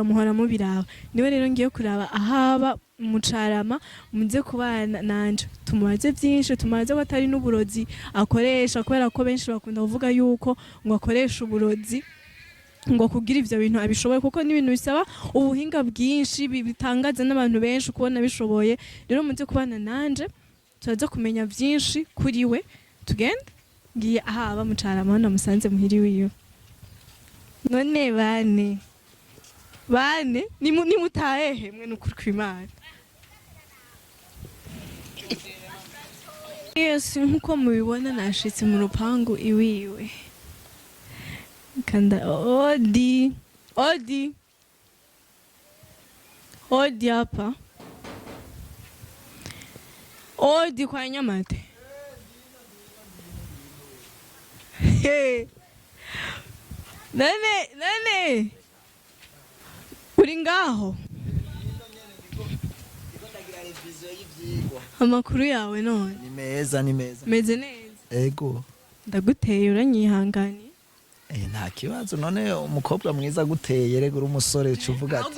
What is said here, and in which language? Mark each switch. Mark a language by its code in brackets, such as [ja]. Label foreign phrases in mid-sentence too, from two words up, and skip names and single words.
[rn] muhora mubiraba niwe rero ngiye kuraba ahaba mu Carama muze kubana nanje tumaze byinshi tumaze ko atari n'uburozi akoresha kubera ko benshi bakunda kuvuga yuko ngo akoresha uburozi ngo kugira ivyo bintu abishoboye kuko n'ibintu bisaba ubuhinga bwinshi bitangaza n'abantu benshi kubona bishoboye rero muze kubana nanje turaza kumenya byinshi kuri we tugenda ngiye ahaba mu Carama namusanze muhiri wiyo none bane ni mutahehe mwe n'ukuri kw'Imana yes nkuko mubibona nashitse mu rupangu iwiwe kanda odi [sw] hapa odi kwa [rn] Nyamate nane uri ngaho amakuru yawe none ni meza meze neza ego ndaguteye uranyihangani nta kibazo none umukobwa mwiza guteye rego umusore uvuga ati